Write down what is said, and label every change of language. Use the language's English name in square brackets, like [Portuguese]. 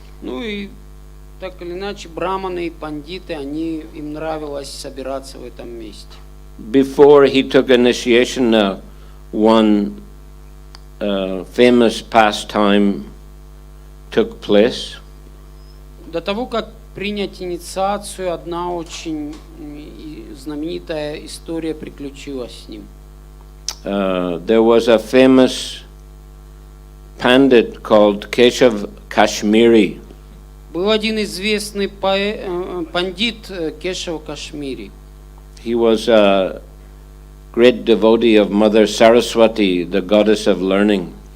[Russian] Ну и так или иначе, браманы и пандиты, им нравилось собираться в этом месте. [English] Before he took initiation, one famous pastime took place. [Russian] До того, как принять инициацию, одна очень знаменитая история приключилась с ним. [English] There was a famous pandit called Keshav Kashmiri. [Russian] Был один известный пандит Кешав Кашмири. [English] He was a great devotee of Mother Saraswati, the goddess of learning.